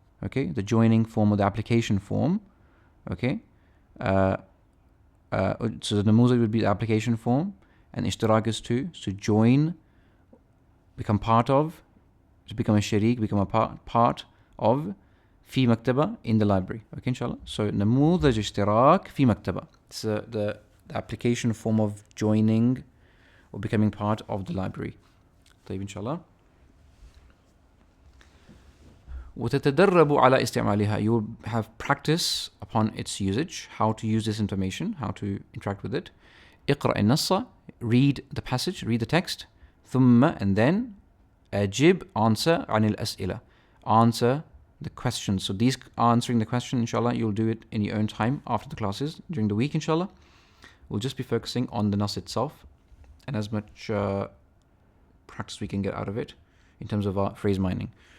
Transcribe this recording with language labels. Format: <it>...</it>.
<en>Okay, the joining form of the application form. Okay, so the namuzaj would be the application form, and ishtirak is to join, become part of, to become a sharik, become a part of, في مكتبة, in the library. Okay, inshallah.</en> <ar>So نموذج اشتراك في مكتبة.</ar> <en>It's the application form of joining or becoming part of the library. طيب inshallah.</en> <ar>وتتدرب على استعمالها.</ar> <en>You will have practice upon its usage, how to use this information, how to interact with it. اقرأ النص, read the passage, read the text.</en> <ar>ثم, and then, أجب, answer عن الأسئلة.</ar> <en>Answer the questions. So these answering the question, inshallah, you'll do it in your own time after the classes during the week, inshallah. We'll just be focusing on the nas itself and as much practice we can get out of it in terms of our phrase mining.</en>